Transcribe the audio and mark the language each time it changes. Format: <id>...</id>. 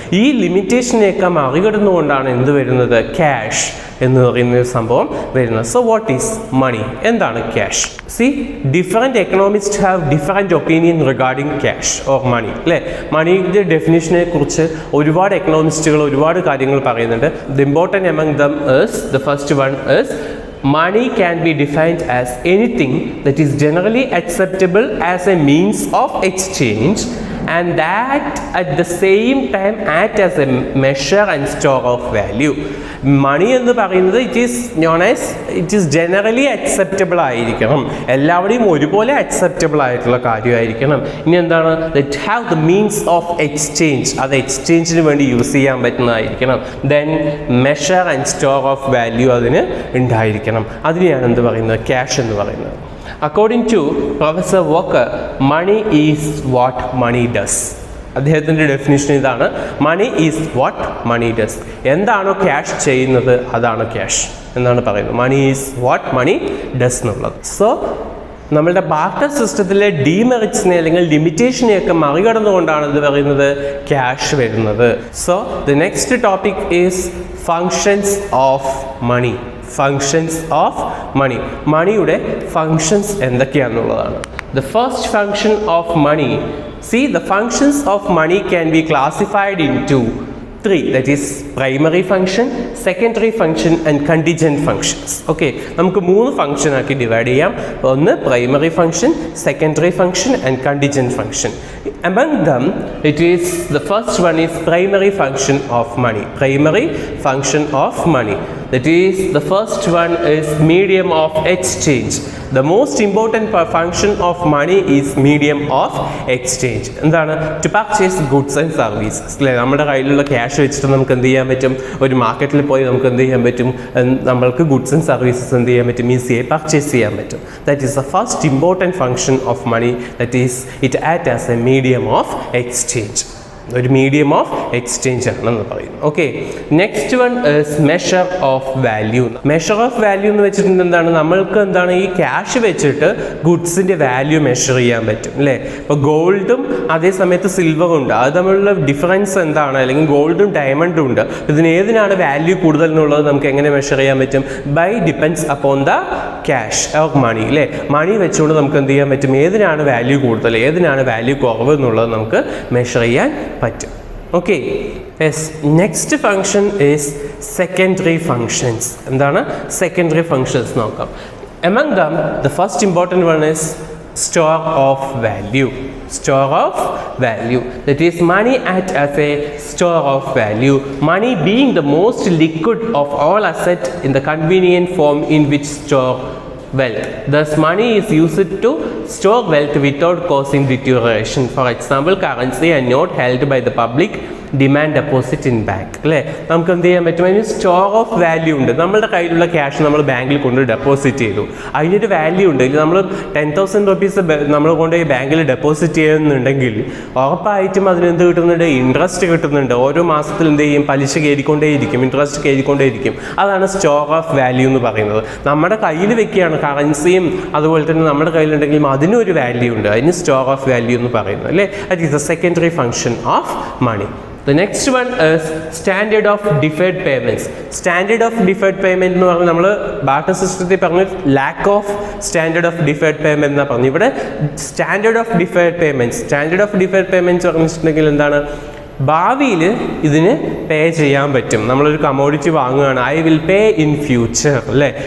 <ml>ഈ ലിമിറ്റേഷനെയൊക്കെ മറികടന്നുകൊണ്ടാണ് എന്ത് വരുന്നത്, ക്യാഷ് എന്ന് പറയുന്ന ഒരു സംഭവം വരുന്നത്.</ml> <en>So what is money?</en> <ml>എന്താണ് cash?</ml> <en>See, different economist have different opinion regarding cash or money അല്ലേ.</en> <ml>മണിയുടെ ഡെഫിനിഷനെ കുറിച്ച് ഒരുപാട് എക്കണോമിസ്റ്റുകൾ ഒരുപാട് കാര്യങ്ങൾ പറയുന്നുണ്ട്.</ml> <en>The important among them is, the first one is, money can be defined as anything that is generally acceptable as a means of exchange and that at the same time act as a measure and store of value.</en> <ml>മണി എന്ന് പറയുന്നത്</ml> <en>it is generally acceptable</en> <ml>ആയിരിക്കണം, എല്ലാവരുടെയും ഒരുപോലെ acceptable ആയിട്ടുള്ള കാര്യമായിരിക്കണം. ഇനി എന്താണ്,</ml> <en>that have the means of exchange,</en> <ml>അത് എക്സ്ചേഞ്ചിന് വേണ്ടി യൂസ് ചെയ്യാൻ പറ്റുന്നതായിരിക്കണം.</ml> <en>then measure and store of value</en> <ml>അതിന് ഉണ്ടായിരിക്കണം. അതിനെയാണ് എന്ത് പറയുന്നത്, ക്യാഷ് എന്ന് പറയുന്നത്.</ml> <en>According to professor Walker, money is what money does.</en> <ml>അദ്ദേഹത്തിൻ്റെ ഡെഫിനിഷൻ ഇതാണ്,</ml> <en>Money is what money does.</en> <ml>എന്താണോ ക്യാഷ് ചെയ്യുന്നത് അതാണ് ക്യാഷ് എന്നാണ് പറയുന്നത്.</ml> <en>money is what money does</en> <ml>എന്നുള്ളത്. സോ നമ്മളുടെ ബാർട്ടർ സിസ്റ്റത്തിലെ ഡീമെറിറ്റ്സിനെ അല്ലെങ്കിൽ ലിമിറ്റേഷനെയൊക്കെ മറികടന്നുകൊണ്ടാണ് ഇത് പറയുന്നത്, ക്യാഷ് വരുന്നത്.</ml> <en>So the next topic is functions of money.</en> <ml>Functions of money, മണിയുടെ functions എന്തൊക്കെയാണെന്നുള്ളതാണ്.</ml> <en>The first function of money, see, the functions of money can be classified into 3, that is primary function, secondary function and contingent functions.</en> <ml>Okay, നമുക്ക് 3 function ആക്കി divide ചെയ്യാം. ഒന്ന് primary function, secondary function and contingent function.</ml> <en>Among them, it is the first one is primary function of money. Primary function of money. That is, the first one is medium of exchange. The most important function of money is medium of exchange.</en> <ml>എന്താണ്,</ml> <en>to purchase goods and services അല്ലേ.</en> <ml>നമ്മുടെ കയ്യിലുള്ള cash വെച്ചിട്ട് നമുക്ക് എന്ത് ചെയ്യാൻ പറ്റും, ഒരു മാർക്കറ്റിൽ പോയി നമുക്ക് എന്ത് ചെയ്യാൻ പറ്റും, നമ്മൾക്ക് ഗുഡ്സ് ആൻഡ് സർവീസസ് എന്ത് ചെയ്യാൻ പറ്റും, ഈസിയായി പർച്ചേസ് ചെയ്യാൻ പറ്റും.</ml> <en>That is the first important function of money. That is it act as a medium of exchange.</en> <ml>ഒരു മീഡിയം ഓഫ് എക്സ്ചേഞ്ച് ആണെന്ന് പറയുന്നു.</ml> <en>Okay, next one is measure of value.</en> <ml>Measure of value എന്ന് വെച്ചിട്ടുണ്ടെങ്കിൽ എന്താണ്, നമ്മൾക്ക് എന്താണ്, ഈ ക്യാഷ് വെച്ചിട്ട് ഗുഡ്സിൻ്റെ വാല്യൂ മെഷർ ചെയ്യാൻ പറ്റും അല്ലേ. ഇപ്പോൾ ഗോൾഡും അതേ സമയത്ത് സിൽവറും ഉണ്ട്, അത് തമ്മിലുള്ള ഡിഫറൻസ് എന്താണ്, അല്ലെങ്കിൽ ഗോൾഡും ഡയമണ്ടും ഉണ്ട്. ഇതിന് ഏതിനാണ് വാല്യൂ കൂടുതൽ എന്നുള്ളത് നമുക്ക് എങ്ങനെ മെഷർ ചെയ്യാൻ പറ്റും,</ml> <en>by depends upon the cash or money</en> <ml>അല്ലേ. മണി വെച്ചുകൊണ്ട് നമുക്ക് എന്ത് ചെയ്യാൻ പറ്റും, ഏതിനാണ് വാല്യൂ കൂടുതൽ ഏതിനാണ് വാല്യൂ കുറവ് എന്നുള്ളത് നമുക്ക് മെഷർ ചെയ്യാൻ പറ്റും.</ml> <en>Okay, yes. Next function is secondary functions.</en> <ml>എന്താണ് സെക്കൻഡറി ഫങ്ഷൻസ് നോക്കാം.</ml> <en>Among them, the first important one is store of value. Store of value, that is money act as a store of value, money being the most liquid of all assets in the convenient form in which store wealth. Thus money is used to store wealth without causing deterioration. For example, currency and note held by the public demand deposit in bank അല്ലേ.</en> <ml>നമുക്ക് എന്ത് ചെയ്യാൻ പറ്റും, അതിന് store of value ഉണ്ട്. നമ്മളുടെ കയ്യിലുള്ള cash നമ്മൾ ബാങ്കിൽ കൊണ്ട് ഡെപ്പോസിറ്റ് ചെയ്തു, അതിനൊരു വാല്യൂ ഉണ്ട്. ഇല്ല നമ്മൾ 10,000 rupees നമ്മൾ കൊണ്ട് ബാങ്കിൽ ഡെപ്പോസിറ്റ് ചെയ്യുന്നുണ്ടെങ്കിൽ ഉറപ്പായിട്ടും അതിനെന്ത് കിട്ടുന്നുണ്ട്, ഇൻട്രസ്റ്റ് കിട്ടുന്നുണ്ട്. ഓരോ മാസത്തിൽ എന്ത് ചെയ്യും, പലിശ കയറിക്കൊണ്ടേയിരിക്കും, ഇൻട്രസ്റ്റ് കയറിക്കൊണ്ടേയിരിക്കും. അതാണ് സ്റ്റോർ ഓഫ് വാല്യൂ എന്ന് പറയുന്നത്. നമ്മുടെ കയ്യിൽ വെക്കുകയാണ് കറൻസിയും അതുപോലെ തന്നെ നമ്മുടെ കയ്യിലുണ്ടെങ്കിലും അതിനൊരു വാല്യൂ ഉണ്ട്, അതിന് സ്റ്റോർ ഓഫ് വാല്യൂ എന്ന് പറയുന്നത് അല്ലേ.</ml> <en>That is the secondary function of money. The next one is standard of deferred payments.</en> <ml>Standard of deferred payment എന്ന് പറഞ്ഞാൽ നമ്മൾ ബാർട്ടർ സിസ്റ്റത്തിൽ പറഞ്ഞ lack of standard of deferred payment എന്നാണ് പറഞ്ഞു. ഇവിടെ standard of deferred payments, standard of deferred payments പറഞ്ഞിട്ടുണ്ടെങ്കിൽ എന്താണ്, ഭാവിയിൽ ഇതിന് പേ ചെയ്യാൻ പറ്റും. നമ്മളൊരു കമോഡിറ്റി വാങ്ങുകയാണ്,</ml> <en>I will pay in future</en> <ml>അല്ലേ.</ml>